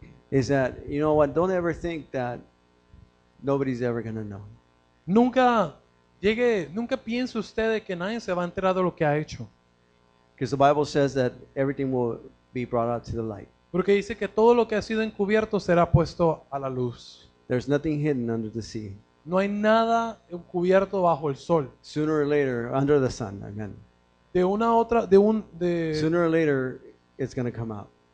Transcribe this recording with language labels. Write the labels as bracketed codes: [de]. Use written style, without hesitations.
[en] is that, you know what, don't ever think that nobody's ever going to know. [es] nunca piense usted de que nadie se va a enterar de lo que ha hecho. [en] Because the Bible says that everything will be brought out to the light. [es] Porque dice que todo lo que ha sido encubierto será puesto a la luz. [en] There's nothing hidden under the sea. [es] No hay nada encubierto bajo el sol. [en] Sooner or later, under the sun, amen. Sooner or later, it's going to come out.